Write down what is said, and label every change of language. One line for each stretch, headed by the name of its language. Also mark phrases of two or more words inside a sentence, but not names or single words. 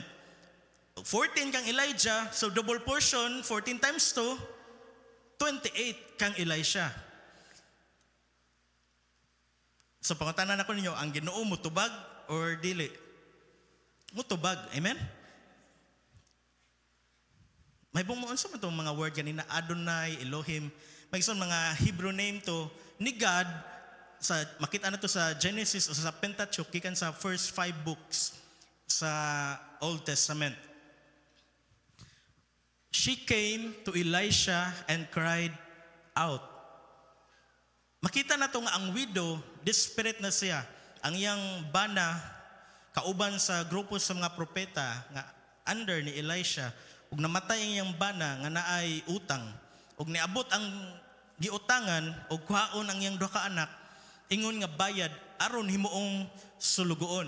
Cebuano: 14 kang Elijah, so
English: double portion,
Cebuano: 14 times 2, 28 kang Elisha. So pangutanan ako ninyo, ang Ginoo mutubag or dili? Mutubag, amen? May bumuon sa itong mga word kanina, Adonai, Elohim, may isang mga
English: Hebrew name
Cebuano: to ni God. Sa makita na to sa Genesis o sa Pentateuch, gikan sa
English: first 5 books
Cebuano: sa Old Testament.
English: She came to Elisha and cried out.
Cebuano: Makita na to nga ang widow, desperate na siya. Ang iyang bana, kauban sa grupo sa mga propeta nga under ni Elisha, ug namatay ang iyang bana nga naay utang. Ug niabot ang giutangan ug kuhaon ang iyang duha ka anak, ingon nga bayad aron himuong sulugoon.